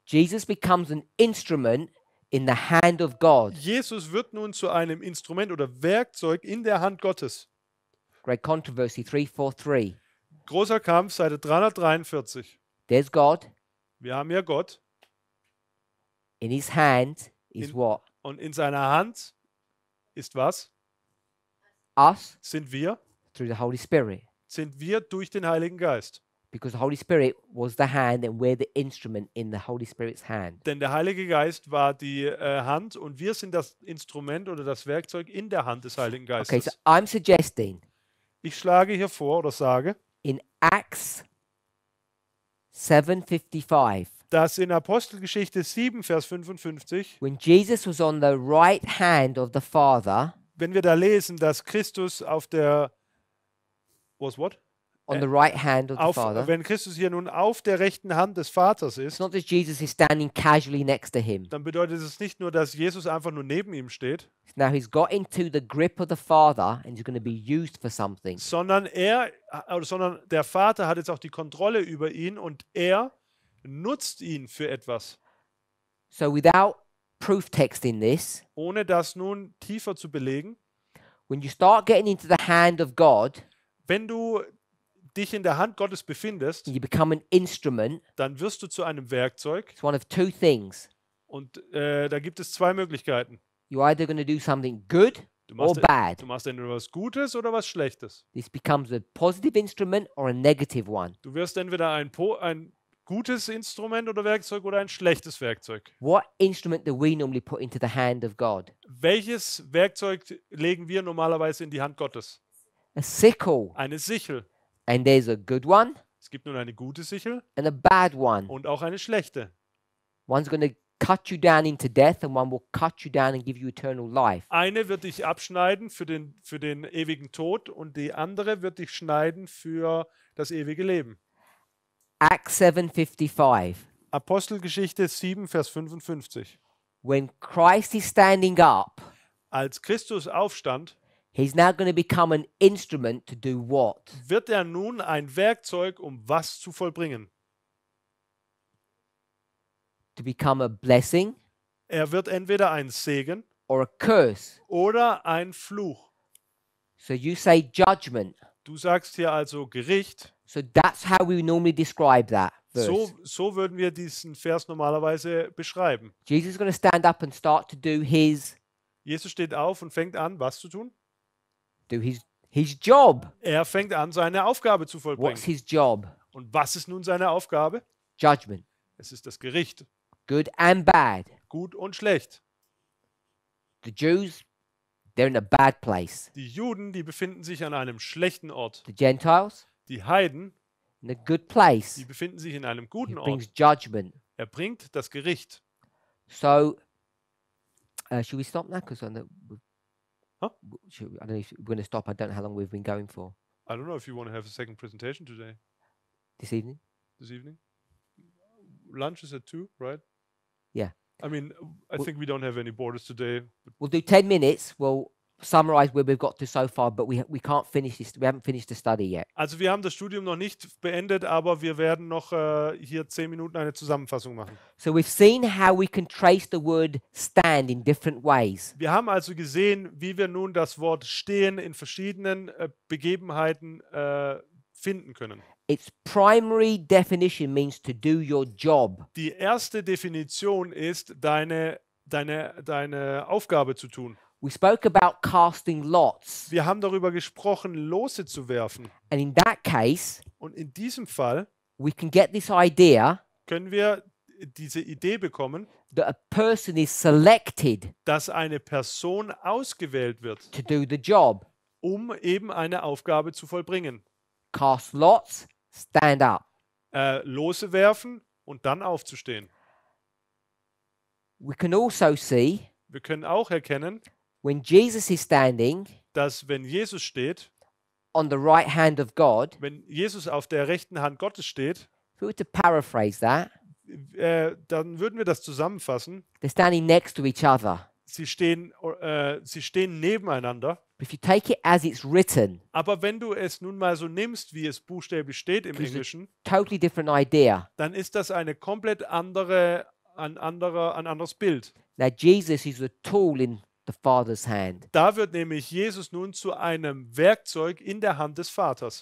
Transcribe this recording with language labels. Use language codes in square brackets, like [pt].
[en] Jesus becomes an instrument in the hand of God. [de] Jesus wird nun zu einem Instrument oder Werkzeug in der Hand Gottes. [en] Great Controversy 343. [de] Großer Kampf, Seite 343. [en] There's God. [de] Wir haben ja Gott [en] In his hand is In- what? [de] und in seiner Hand ist was? [en] Us [de] Sind wir? [en] through the Holy Spirit. [de] Sind wir durch den Heiligen Geist. [en] Because the Holy Spirit was the hand and we're the instrument in the Holy Spirit's hand. [de] Denn der Heilige Geist war die Hand und wir sind das Instrument oder das Werkzeug in der Hand des Heiligen [en] Okay, so [de] Geistes. [en] I'm suggesting [de] Ich schlage hier vor oder sage, [en] in Acts 7:55, [de] dass in Apostelgeschichte 7, Vers 55, [en] when Jesus was on the right hand of the Father, [de] wenn wir da lesen, dass Christus auf der [en] what? on the right hand of the [de] Auf, [en] Father, [de] wenn Christus hier nun auf der rechten Hand des Vaters [en] it's [de] ist, [en] not that Jesus is standing casually next to him. [de] dann bedeutet es nicht nur, dass Jesus einfach nur neben ihm steht, [en] Now he's got into the grip of the Father and he's going to be used for something. [de] sondern der Vater hat jetzt auch die Kontrolle über ihn und er nutzt ihn für etwas. [en] So without proof text in this, [de] Ohne das nun tiefer zu belegen, [en] when you start getting into the hand of God, [de] wenn du dich in der Hand Gottes befindest, [en] you become an instrument. [de] dann wirst du zu einem Werkzeug [en] It's one of two things. [de] und da gibt es zwei Möglichkeiten. [en] You're either going to do something good [de] Du [en] or [de] machst, [en] bad. [de] du machst entweder was Gutes oder was Schlechtes. [en] This becomes a positive instrument or a negative one. [de] Du wirst entweder ein gutes Instrument oder Werkzeug oder ein schlechtes Werkzeug. [en] What instrument do we normally put into the hand of God? [de] Welches Werkzeug legen wir normalerweise in die Hand Gottes? [en] A sickle. [de] Eine Sichel. [en] And there's a good one [de] Es gibt nun eine gute Sichel [en] and a bad one. [de] und auch eine schlechte. [en] One's going to cut you down into death and one will cut you down and give you eternal life. [de] Eine wird dich abschneiden für den ewigen Tod und die andere wird dich schneiden für das ewige Leben. [en] Acts 7:55. [de] Apostelgeschichte 7, Vers 55. [en] When Christ is standing up, [de] Als Christus aufstand, [en] he's now going to become an instrument to do what? [de] wird er nun ein Werkzeug, um was zu vollbringen. [en] To become a blessing [de] Er wird entweder ein Segen [en] or a curse. [de] oder ein Fluch. [en] So you say judgment. [de] Du sagst hier also Gericht. [en] So that's how we normally describe that verse. [de] So würden wir diesen Vers normalerweise beschreiben. [en] Jesus is going to stand up and start to do his [de] Jesus steht auf und fängt an, was zu tun? [en] his job. [de] Er fängt an, seine Aufgabe zu vollbringen. [en] his job? [de] Und was ist nun seine Aufgabe? [en] Judgment. [de] Es ist das Gericht. [en] Good and bad. [de] Gut und schlecht. [en] The Jews, they're in a bad place. [de] Die Juden, die befinden sich an einem schlechten Ort. [en] The Gentiles, [de] Die Heiden, [en] in a good place. [de] die befinden sich in einem [en] He [de] guten Ort. [en] brings judgment. [de] Er bringt das Gericht. [en] So, should we stop now? Because I know, Huh? I don't know if we're going to stop. I don't know how long we've been going for I don't know if you want to have a second presentation today, this evening. this evening. Lunch is at 2, right? Yeah. I mean, I Well- think we don't have any borders today. We'll do 10 minutes. We'll summarize where we've got to so far, but we can't finish this. We haven't finished the study yet. [de] Also wir haben das Studium noch nicht beendet, aber wir werden noch hier 10 Minuten eine Zusammenfassung machen. [en] So we've seen how we can trace the word stand in different ways. [de] Wir haben also gesehen, wie wir nun das Wort stehen in verschiedenen Begebenheiten finden können. [en] Its primary definition means to do your job. [de] Die erste Definition ist, deine Aufgabe zu tun. [en] We spoke about casting lots. [de] Wir haben darüber gesprochen, Lose zu werfen. [en] And in that case, [de] Und in diesem Fall [en] we can get this idea [de] können wir diese Idee bekommen, [en] that a person is selected [de] dass eine Person ausgewählt wird, [en] to do the job. [de] um eben eine Aufgabe zu vollbringen. [en] Cast lots, stand up. [de] Lose werfen und dann aufzustehen. [en] We can also see [de] Wir können auch erkennen, [en] when Jesus is standing [de] dass wenn Jesus steht, [en] on the right hand of God, [de] wenn Jesus auf der rechten Hand Gottes steht, [en] if we were to paraphrase that, [de] dann würden wir das zusammenfassen. [en] they're standing next to each other. [de] Sie stehen nebeneinander. [en] But if you take it as it's written, [de] Aber wenn du es nun mal so nimmst, wie es buchstäblich steht im [en] Because it- [de] Englischen, [en] totally different idea. [de] dann ist das eine komplett ein anderes Bild. [en] Now, Jesus is a tool in the Father's hand. [de] Da wird nämlich Jesus nun zu einem Werkzeug in der Hand des Vaters.